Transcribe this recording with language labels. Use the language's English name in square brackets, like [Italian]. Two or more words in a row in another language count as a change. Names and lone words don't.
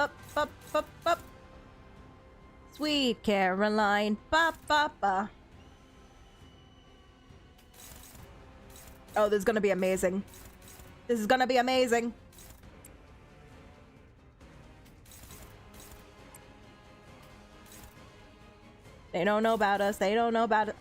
[English] ba ba ba. Sweet Caroline, ba ba ba. Oh, this is gonna be amazing. This is gonna be amazing. They don't know about us. They don't know about it.